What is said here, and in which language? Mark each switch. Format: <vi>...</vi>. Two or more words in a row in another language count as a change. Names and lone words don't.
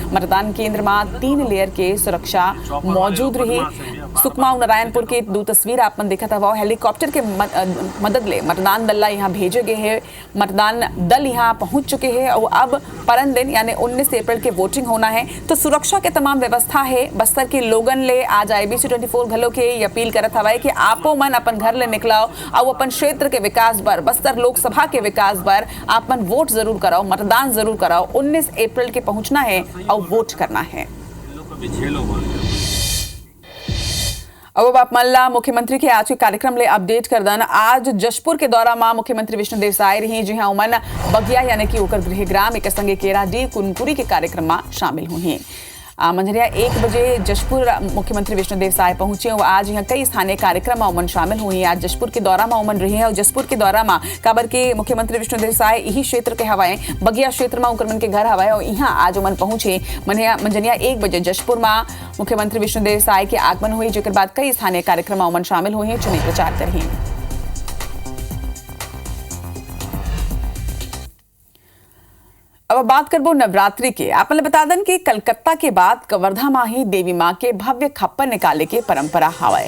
<hne>मतदान केंद्र में 3 लेयर के सुरक्षा मौजूद रही। सुकमा और नारायणपुर के 2 तस्वीर आप देखा था। हेलीकॉप्टर के मदद ले मतदान दल यहाँ भेजे गए हैं। मतदान दल यहाँ पहुंच चुके हैं और अब परन दिन यानी 19 अप्रैल के वोटिंग होना है। तो सुरक्षा के तमाम व्यवस्था है। बस्तर के लोगन ले आज IBC 24 घलों के अपील करत हवाए कि आपो मन अपन घर ले निकलाओ और अपन क्षेत्र के विकास पर बस्तर लोकसभा के विकास पर आपन वोट जरूर कराओ, मतदान जरूर कराओ। 19 अप्रैल के पहुंचना है और वोट करना है। अब आप मल्ला मुख्यमंत्री के आज के कार्यक्रम ले अपडेट कर दन। आज जशपुर के दौरा में मुख्यमंत्री विष्णुदेव साय रही, जी हाँ उमन बगिया यानी कि ओकर गृह ग्राम एक संगे केरा डी कुनकुरी के कार्यक्रम में शामिल हुई। मंझरिया 1 बजे जशपुर मुख्यमंत्री विष्णुदेव साय पहुंचे और आज यहाँ कई स्थानीय कार्यक्रम में उमन शामिल हुई। आज जशपुर के दौरा में उमन रही है और जशपुर के दौरा में काबर के मुख्यमंत्री विष्णुदेव साय यही क्षेत्र के हवाए बगिया क्षेत्र में उनके घर हवाए और यहाँ आज उमन पहुंचे। मंझरिया 1 बजे जशपुर में मुख्यमंत्री विष्णुदेव साय के आगमन हुई, जिसके बाद कई स्थानीय कार्यक्रम में उमन शामिल हुई चुनावी प्रचार कर रही। अब बात करबो नवरात्रि के। आपने बता दें कि कलकत्ता के बाद कवर्धा में ही देवी मां के भव्य खप्पर निकाले के परंपरा हवाए।</hne>